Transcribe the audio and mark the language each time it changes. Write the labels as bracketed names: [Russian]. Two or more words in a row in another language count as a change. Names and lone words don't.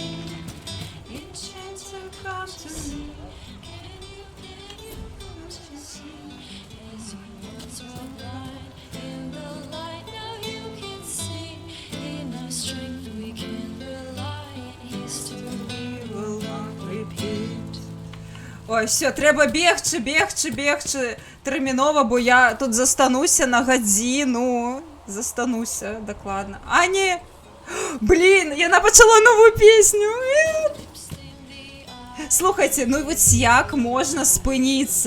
[English] Enchanter, come to me. Can you come to see? As you once were blind in the light, now you can sing. In our strength we can rely, and history will not repeat. [Belarusian] Ой, все, треба бегчы тэрмінова, бо я тут застануся на гадзіну. Застануся, дакладна. А, не! Блін, яна пачала новую песню. Слухайце, ну вось як можна спыніцца?